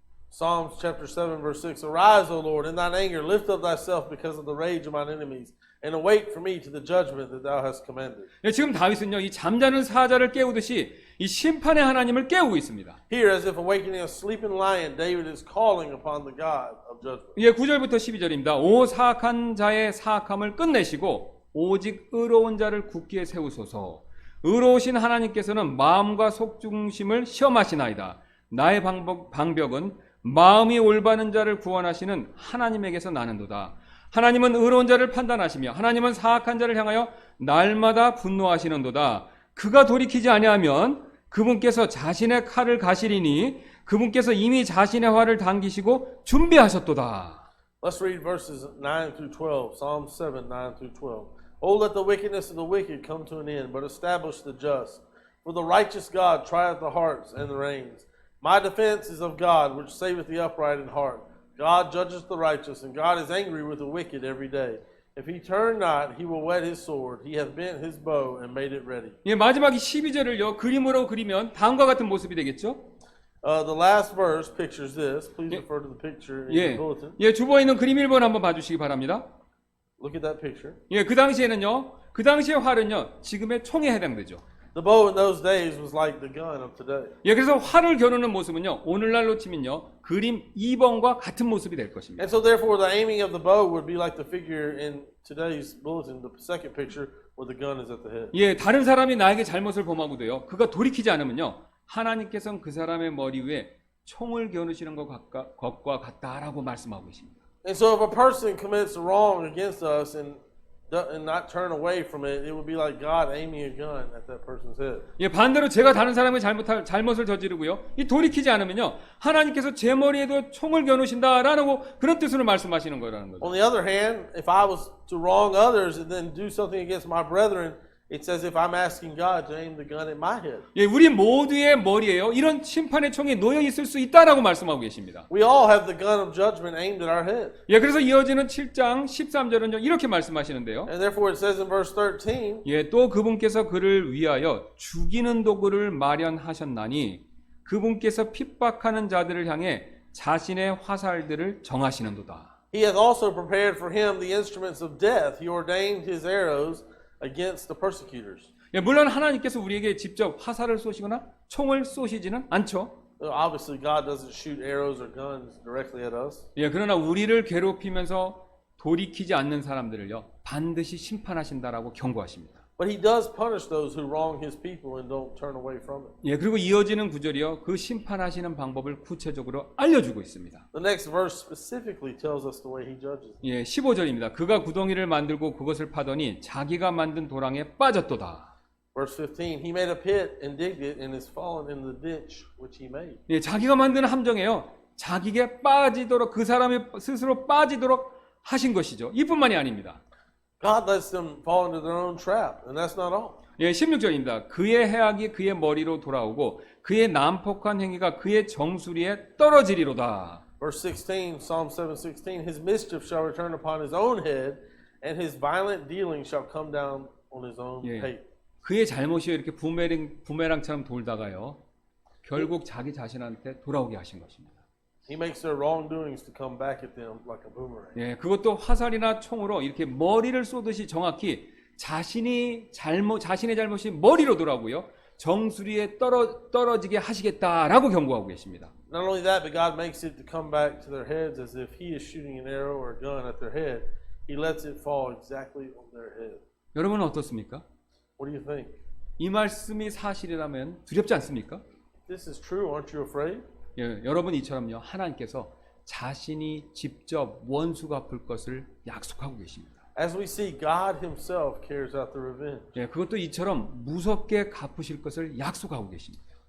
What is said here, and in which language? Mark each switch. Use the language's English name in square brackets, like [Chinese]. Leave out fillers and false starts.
[English] Psalms chapter 7 verse 6. Arise, O Lord, in thine anger, lift up thyself because of the rage of mine enemies, and await for me to the judgment that thou hast commanded. [Korean] 예, 지금 다윗은요 이 잠자는 사자를 깨우듯이 이 심판의 하나님을 깨우고 있습니다. [English] Here, as if awakening a sleeping lion, David is calling upon the God of judgment. [Korean] 예, 9절부터 12절입니다. 오 사악한 자의 사악함을 끝내시고 오직 의로운 자를 굳게 세우소서. 의로우신 하나님께서는 마음과 속중심을 시험하시나이다. 나의 방벽은 마음이 올바른 자를 구원하시는 하나님에게서 나는도다. 하나님은 의로운 자를 판단하시며 하나님은 사악한 자를 향하여 날마다 분노하시는도다. 그가 돌이키지 아니하면 그분께서 자신의 칼을 가시리니 그분께서 이미 자신의 활을 당기시고 준비하셨도다. [English] Let's read verses 9 through 12. Psalm 7, 9 through 12. Oh, let the wickedness of the wicked come to an end, but establish the just. For the righteous God trieth the hearts and the reins. My defense is of God, which saveth the upright in heart. God judgeth the righteous, and God is angry with the wicked every day. If he turn not, he will whet his sword. He hath bent his bow and made it ready. [Korean] 예, 마지막 12절을요 그림으로 그리면 다음과 같은 모습이 되겠죠? [English] The last verse pictures this. Please refer to the picture in your 예, bulletin. [Korean] 예, 주보에 있는 그림 1번 한번 봐주시기 바랍니다. [English] Look at that picture. [Korean] 예, 그 당시에는요, 그 당시의 활은요, 지금의 총에 해당되죠. [English] The bow in those days was like the gun of today. [Korean] 예, 그래서 활을 겨누는 모습은요, 오늘날로 치면요, 그림 2번과 같은 모습이 될 것입니다. [English] And so therefore the aiming of the bow would be like the figure in today's bulletin, the second picture, where the gun is at the head. [Korean] 예, 다른 사람이 나에게 잘못을 범하고도요, 그가 돌이키지 않으면요, 하나님께서는 그 사람의 머리 위에 총을 겨누시는 것과 같다라고 말씀하고 계십니다. [English] And so if a person commits a wrong against us and not turn away from it, it would be like God aiming a gun at that person's head. [Korean] 예, 반대로 제가 다른 사람의 잘못을 저지르고요, 이 돌이키지 않으면요, 하나님께서 제 머리에도 총을 겨누신다라는 그런 뜻으로 말씀하시는 거라는 거죠. [English] On the other hand, if I was to wrong others and then do something against my brethren, it's as if I'm asking God to aim the gun at my head. [Korean] 예, 우리 모두의 머리에요, 이런 심판의 총이 놓여 있을 수 있다라고 말씀하고 계십니다. [English] We all have the gun of judgment aimed at our head. [Korean] 예, 그래서 이어지는 7장 13절은요, 이렇게 말씀하시는데요. [English] And therefore it says in verse 13, [Korean] 예, 또 그분께서 그를 위하여 죽이는 도구를 마련하셨나니 그분께서 핍박하는 자들을 향해 자신의 화살들을 정하시는도다. [English] He hath also prepared for him the instruments of death. He ordained his arrows against the persecutors. [Korean] 예, 물론 하나님께서 우리에게 직접 화살을 쏘시거나 총을 쏘시지는 않죠. [English] Obviously, God doesn't shoot arrows or guns directly at us. [Korean] 예, 그러나 우리를 괴롭히면서 돌이키지 않는 사람들을요, 반드시 심판하신다라고 경고하십니다. [English] But he does punish those who wrong his people and don't turn away from it. [Korean] 예, 그리고 이어지는 구절이요, 그 심판하시는 방법을 구체적으로 알려주고 있습니다. [English] The next verse specifically tells us the way he judges. [Korean] 예, 15절입니다. 그가 구덩이를 만들고 그것을 파더니 자기가 만든 도랑에 빠졌도다. [English] Verse 15, he made a pit and digged it and is fallen in the ditch which he made. [Korean] 예, 자기가 만든 함정에요, 자기가 빠지도록, 그 사람이 스스로 빠지도록 하신 것이죠. 이뿐만이 아닙니다. [English] God lets them fall into their own trap, and that's not all. [Korean] 예, 16절입니다. 그의 해악이 그의 머리로 돌아오고 그의 난폭한 행위가 그의 정수리에 떨어지리로다. [English] Verse 16, Psalm 7:16, his mischief shall return upon his own head, and his violent dealing shall come down on his own 예, pate. [Korean] 그의 잘못이 이렇게 부메랑처럼 돌다가요, 결국 자기 자신한테 돌아오게 하신 것입니다. [English] He makes their wrongdoings to come back at them like a boomerang. [Korean] 예, 그것도 화살이나 총으로 이렇게 머리를 쏘듯이 정확히 자신의 잘못이 머리로 돌아오고요. 정수리에 떨어지게 하시겠다라고 경고하고 계십니다. [English] Not only that, but God makes it to come back to their heads as if He is shooting an arrow or a gun at their head. He lets it fall exactly on their head. [Korean] 여러분은 어떻습니까? [English] What do you think? [Korean] 이 말씀이 사실이라면 두렵지 않습니까? [English] This is true. Aren't you afraid? [Korean] 예, 여러분 이처럼요. 하나님께서 자신이 직접 원수 갚을 것을 약속하고 계십니다. [English] As we see, God Himself carries out the revenge. [Korean] 예, 그것도 이처럼 무섭게 갚으실 것을 약속하고 계십니다.